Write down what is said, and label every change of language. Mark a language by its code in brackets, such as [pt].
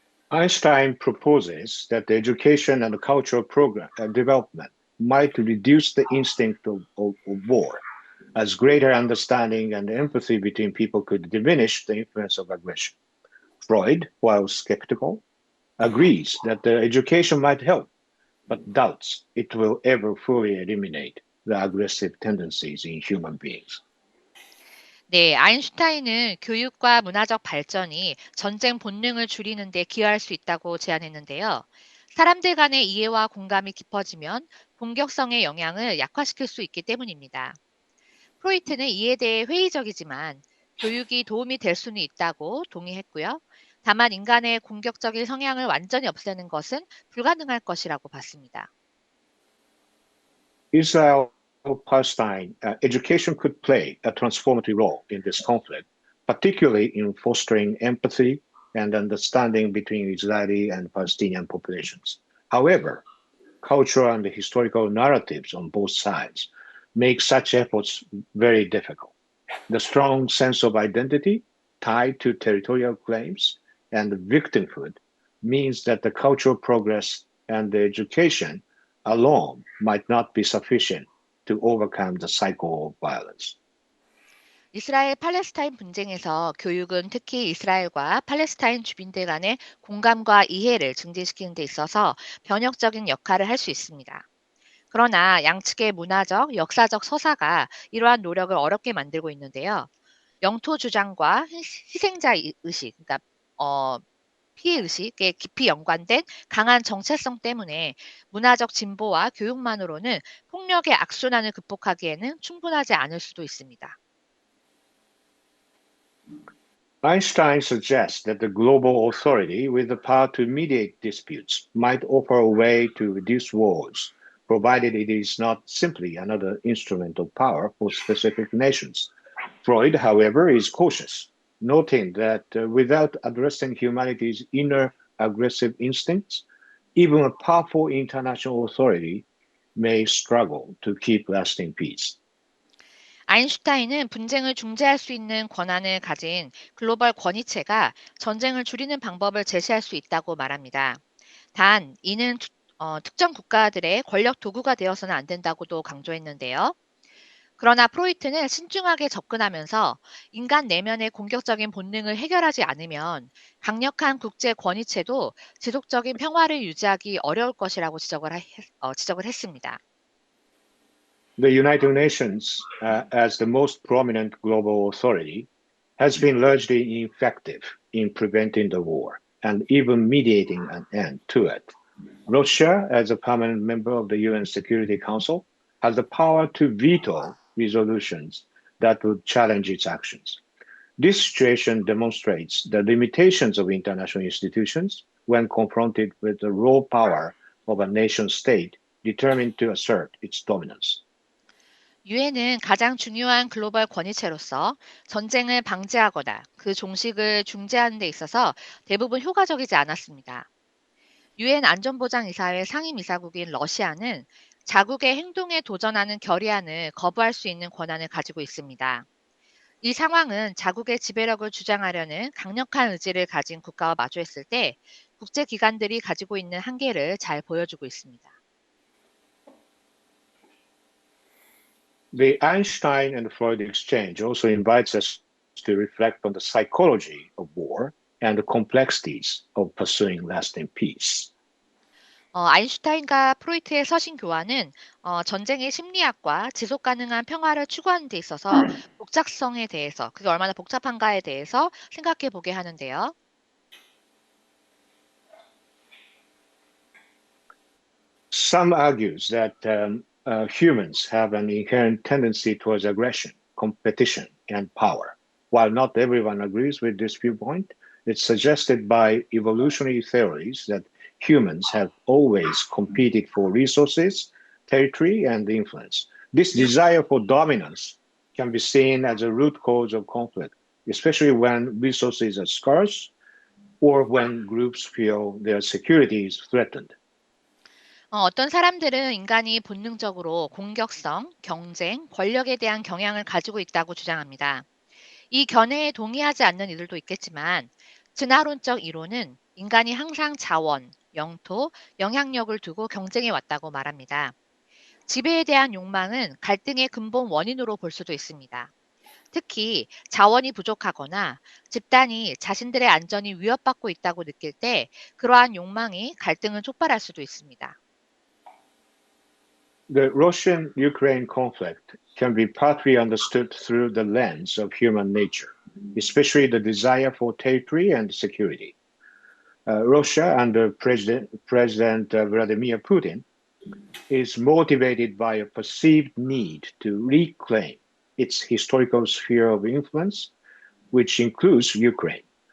[en] Einstein proposes that the education and cultural program development might reduce the instinct of war, as greater understanding and empathy between people could diminish the influence of aggression. Freud, while skeptical, agrees that the education might help, but doubts it will ever fully eliminate the aggressive tendencies in human beings. [ko] 네, 아인슈타인은 교육과 문화적 발전이 전쟁 본능을 줄이는 데 기여할 수 있다고 제안했는데요. 사람들 간의 이해와 공감이 깊어지면 공격성의 영향을 약화시킬 수 있기 때문입니다. 프로이트는 이에 대해 회의적이지만 교육이 도움이 될 수는 있다고 동의했고요. 다만 인간의 공격적인 성향을 완전히 없애는 것은 불가능할 것이라고 봤습니다. [en] Israel-Palestine education could play a transformative role in this conflict, particularly in fostering empathy and understanding between Israeli and Palestinian populations. However, cultural and historical narratives on both sides make such efforts very difficult. The strong sense of identity tied to territorial claims and victimhood means that the cultural progress and the education alone might not be sufficient to overcome the cycle of violence. [ko] 이스라엘 팔레스타인 분쟁에서 교육은 특히 이스라엘과 팔레스타인 주민들 간의 공감과 이해를 증진시키는 데 있어서 변혁적인 역할을 할 수 있습니다. 그러나 양측의 문화적, 역사적 서사가 이러한 노력을 어렵게 만들고 있는데요. 영토 주장과 희생자 의식, 그러니까 피해 의식에 깊이 연관된 강한 정체성 때문에 문화적 진보와 교육만으로는 폭력의 악순환을 극복하기에는 충분하지 않을 수도 있습니다. [en] Einstein suggests that the global authority with the power to mediate disputes might offer a way to reduce wars, provided it is not simply another instrument of power for specific nations. Freud, however, is cautious, noting that without addressing humanity's inner aggressive instincts, even a powerful international authority may struggle to keep lasting peace. [ko] 아인슈타인은 분쟁을 중재할 수 있는 권한을 가진 글로벌 권위체가 전쟁을 줄이는 방법을 제시할 수 있다고 말합니다. 단, 이는 특정 국가들의 권력 도구가 되어서는 안 된다고도 강조했는데요. 그러나 프로이트는 신중하게 접근하면서 인간 내면의 공격적인 본능을 해결하지 않으면 강력한 국제 권위체도 지속적인 평화를 유지하기 어려울 것이라고 지적을 했습니다. [en] The United Nations, as the most prominent global authority, has been largely ineffective in preventing the war and even mediating an end to it. Russia, as a permanent member of the UN Security Council, has the power to veto resolutions that would challenge its actions. This situation demonstrates the limitations of international institutions when confronted with the raw power of a nation state determined to assert its dominance. [ko] 유엔은 가장 중요한 글로벌 권위체로서 전쟁을 방지하거나 그 종식을 중재하는 데 있어서 대부분 효과적이지 않았습니다. 유엔 안전보장이사회 상임이사국인 러시아는 자국의 행동에 도전하는 결의안을 거부할 수 있는 권한을 가지고 있습니다. 이 상황은 자국의 지배력을 주장하려는 강력한 의지를 가진 국가와 마주했을 때 국제기관들이 가지고 있는 한계를 잘 보여주고 있습니다. [en] The Einstein and Freud exchange also invites us to reflect on the psychology of war and the complexities of pursuing lasting peace. [ko] 아인슈타인과 프로이트의 서신 교환은 전쟁의 심리학과 지속 가능한 평화를 추구하는 데 있어서 복잡성에 대해서, 그게 얼마나 복잡한가에 대해서 생각해 보게 하는데요. [en] Some argues that humans have an inherent tendency towards aggression, competition, and power. While not everyone agrees with this viewpoint, it's suggested by evolutionary theories that humans have always competed for resources, territory, and influence. This desire for dominance can be seen as a root cause of conflict, especially when resources are scarce or when groups feel their security is threatened. [ko] 어떤 사람들은 인간이 본능적으로 공격성, 경쟁, 권력에 대한 경향을 가지고 있다고 주장합니다. 이 견해에 동의하지 않는 이들도 있겠지만 진화론적 이론은 인간이 항상 자원, 영토, 영향력을 두고 경쟁해 왔다고 말합니다. 지배에 대한 욕망은 갈등의 근본 원인으로 볼 수도 있습니다. 특히 자원이 부족하거나 집단이 자신들의 안전이 위협받고 있다고 느낄 때 그러한 욕망이 갈등을 촉발할 수도 있습니다. [en] The Russian-Ukraine conflict can be partly understood through the lens of human nature, especially the desire for territory and security. Russia, under President Vladimir Putin, is motivated by a perceived need to reclaim its historical sphere of influence, which includes Ukraine.